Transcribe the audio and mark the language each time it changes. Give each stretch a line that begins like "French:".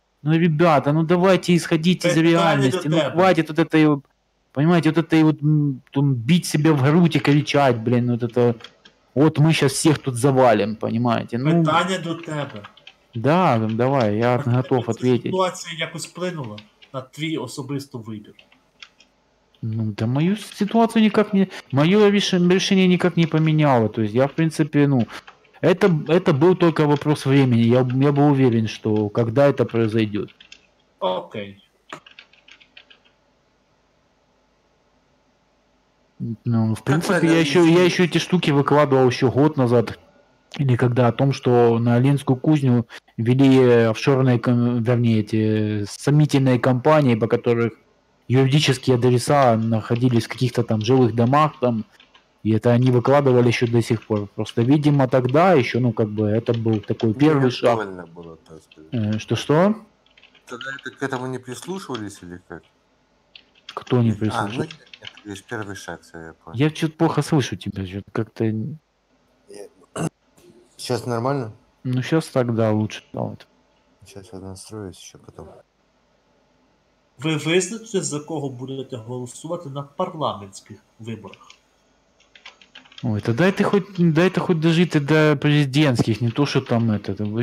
Russian: Ну, ребята, ну давайте исходить из реальности. Ну, хватит вот этой, понимаете, вот этой вот бить себя в грудь и кричать, блин, вот это, вот мы сейчас всех тут завалим, понимаете. Ну,
Ukrainian: питання до тебе.
Russian: Да, давай, я готов ответить.
Ukrainian: Ситуація якось вплинула на твій особистий вибір.
Russian: Ну, да мою ситуацию никак не... Мое решение никак не поменяло. То есть я, в принципе, ну... Это был только вопрос времени. Я был уверен, что когда это произойдет. Окей. Ну, в принципе, я еще эти штуки выкладывал еще год назад. Или когда о том, что на Ленскую кузню ввели офшорные, вернее, эти сомнительные компании, по которых юридические адреса находились в каких-то там жилых домах, там, и это они выкладывали еще до сих пор. Просто, видимо, тогда еще, ну, как бы, это был такой первый шаг. Было, так сказать. Что-что? Тогда к этому не прислушивались или как? Кто не прислушивался? Ну, это лишь первый шаг, я понял. Я что-то плохо слышу тебя, что-то как-то... Сейчас нормально? Ну, сейчас тогда лучше стало. Сейчас я настроюсь еще потом.
Ukrainian: Ви визначите, за кого будете голосувати на парламентських виборах?
Russian: Ой, то дайте хоть дожити до президентских, не то, что там это.